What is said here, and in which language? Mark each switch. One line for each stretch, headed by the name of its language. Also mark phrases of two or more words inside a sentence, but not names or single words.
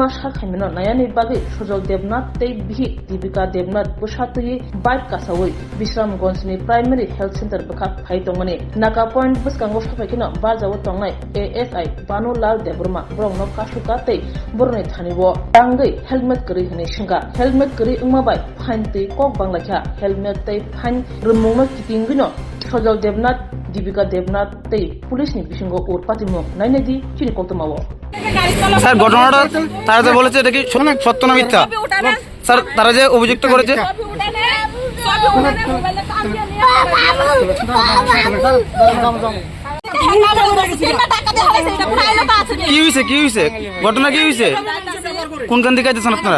Kok Borok: साखायमेनो नायानि बागै सुजल देबनाथ तै बिहिक दीपिका देबनाथ बुसातुyi बाइक कासावै बिश्रामगंजनि
English: primary health center
Kok Borok: बखा फाइतंमनि नागा पॉइंट बसकांगो साफायखिनो बारजाव तंनाय ASI बानुलाल देबरमा ब्रंनो कासुका तै बरनि थानिबो तांगै हेलमेट करि हने सिंगा हेलमेट करि उमाबाय फाइन तै कक बांलाखा हेलमेट तै फाइन रुमुंनो कितिंगिनो सुजल देबनाथ दीपिका देबनाथ तै पुलिसनि बिसिंगो उर पातिमो नायनायदि चिनि कक्तमाव
Bangla: স্যার ঘটনাটা তারা যে বলেছে এটা কি সত্য না মিথ্যা স্যার তারা যে অভিযুক্ত করেছে কি হয়েছে ঘটনা কি হয়েছে কোনখান থেকে আইতেছেন আপনারা